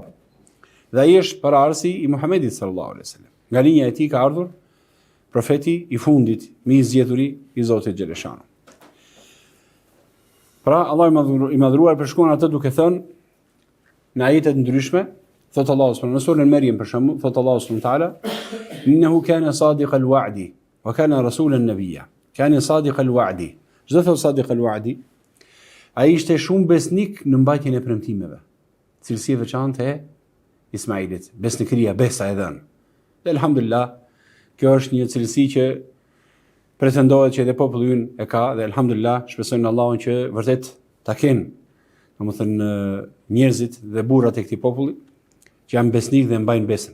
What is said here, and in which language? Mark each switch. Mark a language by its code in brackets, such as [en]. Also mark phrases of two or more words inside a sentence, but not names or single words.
[sq] Dhe ai është paraardhësi i Muhamedit [ar] صلى الله عليه وسلم. [sq] Nga linja e tij ka ardhur profeti i fundit, me i zgjedhuri i Zotit xhaleshanu. Pra Allahu i madhruar përshkruan atë duke thënë në ajete të ndryshme, thot Allahu [ar] سبحانه وتعالى [sq] në surën Maryam për shembull, thot Allahu [ar] سبحانه وتعالى: إنه كان صادق الوعد وكان رسولا نبيا. كان صادق الوعد. [sq] Çdo thot [ar] صادق الوعد, [sq] ai ishte shumë besnik në mbajtjen e premtimeve. Cilësi e veçantë e Ismailit, besnikëria, besa e dhënë. Dhe elhamdulillah, kjo është një cilësi që pretendohet që edhe populli ynë e ka, dhe elhamdulillah, shpresojmë në Allahun që vërtet ta kenë, domethënë njerëzit dhe burrat e këtij populli që janë besnik dhe mbajnë besën.